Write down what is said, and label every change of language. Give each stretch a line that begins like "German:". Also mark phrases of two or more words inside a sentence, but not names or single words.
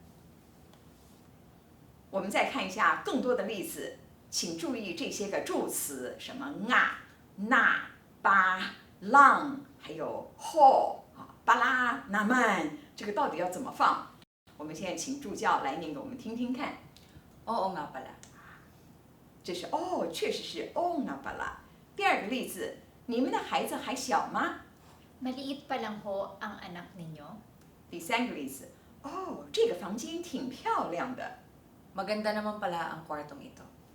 Chinese: 我们再看一下更多的例子，请注意这些个助词，什么那、巴、long， 还有后巴拉、那曼，这个到底要怎么放？我们现在请助教来念给我们听听看。
Filipino: Oo nga pala.
Chinese: 这是确实是
Filipino: nga pala。
Chinese: 第二个例子，你们的孩子还小吗？
Filipino: Maliit pa lang ho ang anak ninyo.
Chinese: 第三个例子，这个房间挺漂亮的。
Filipino: Maganda naman pala ang kwartong ito.